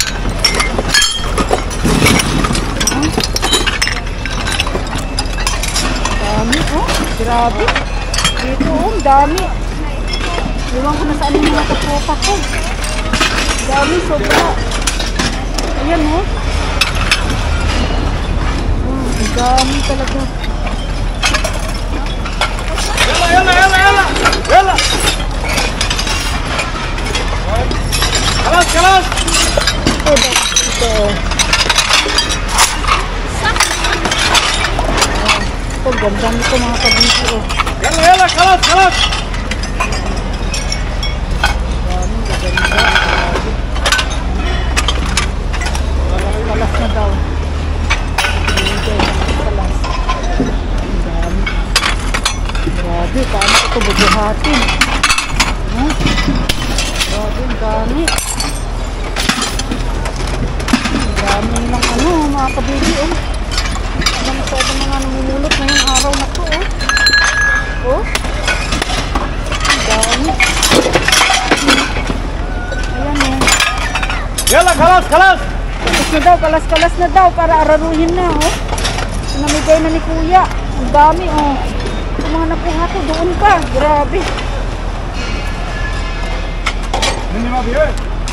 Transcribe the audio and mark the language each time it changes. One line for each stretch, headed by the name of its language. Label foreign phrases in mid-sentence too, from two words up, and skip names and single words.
Filipino: Dami, oh. Grabe. Dito, oh. Dami. Iwan ko na saan yung mga katropa ko. Dami, sobra. Ayan, oh. Ang dami talaga.
Arabic: يلا خلاص خلاص
Filipino: Ito. Ito, ganda nito mga kabisi, oh.
Arabic: يلا خلاص خلاص
Filipino: Daming gaganda. Kalas na daw. Kalas. Ang dami. Grabe, paano ito bubuhatin? Huh? Grabe, ang dami. Ang dami nilang ano, mga kabili, oh. Ang masyado mga namumulot ngayong araw na to, oh. Oh. Ang dami. Ayan, oh.
Arabic: يلا خلاص خلاص
Filipino: Kalas na daw para araruhin na, oh. Namigay na ni Kuya. Ang dami, oh. Yung mga nakuha ko doon pa. Grabe.
Arabic: مني ما بيوت